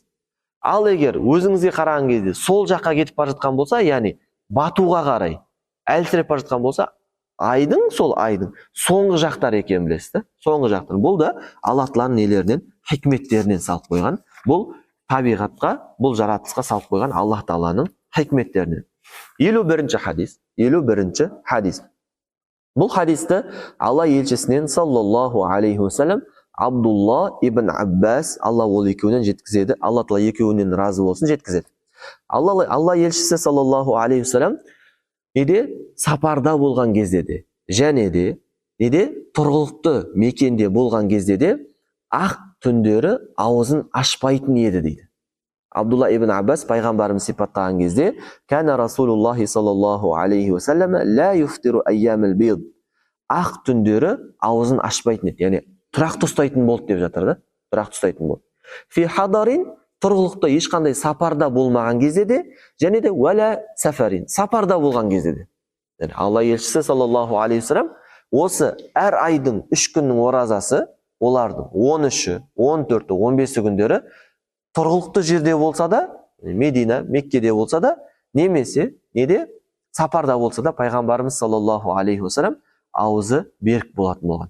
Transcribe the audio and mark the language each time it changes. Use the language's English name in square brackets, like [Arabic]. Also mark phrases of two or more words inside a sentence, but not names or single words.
[Kazakh] Ал егер өзіңізге қараған кезде сол жаққа кетіп бара жатқан болса, яғни батуға қарай әлсіреп бара жатқан болса, айдың соңғы жақтары екенін білесіз да? Соңғы жақтар. Бұл да Алла Тағаланың нелерінен, хикметтерінен салып қойған. Бұл табиғатқа, бұл жаратылысқа салып қойған Алла Тағаланың хикметтерінен. 51-ші хадис. Бұл хадисті Алла елшісінен [Arabic] صلى الله عليه وسلم [Kazakh] Абдулла ибн Аббас, Алла ол екеуінен жеткізеді. Алла Тағала екеуінен разы болсын, жеткізеді. Алла елшісі [Arabic] صلى الله عليه وسلم [Kazakh] сапарда болған кезде де, және де тұрғылықты мекенде болған кезде де ақ түндері аузын ашпайтын еді дейді. Абдулла ибн Аббас пайғамбарымыз сипаттаған кезде, [Arabic] «كان رسول الله صلى الله عليه وسلم لا يفطر أيام البيض». [Kazakh] Ақ түндері аузын ашпайтын еді. Яғни тұрақты ұстайтын болды деп жатыр да. Тұрақты ұстайтын болды. [Arabic] في حضر, [Kazakh] тұрғылықты ешқандай сапарда болмаған кезде де, және де [Arabic] ولا سفر, [Kazakh] сапарда болған кезде де. Алла елшісі [Arabic] صلى الله عليه وسلم [Kazakh] осы әр айдың 3 күннің оразасы, олардың 13-і, 14-і, 15-і күндері тұрғылықты жерде болса да, Медина, Меккеде болса да, немесе сапарда болса да, пайғамбарымыз [Arabic] صلى الله عليه وسلم [Kazakh] аузы берік болатын болған.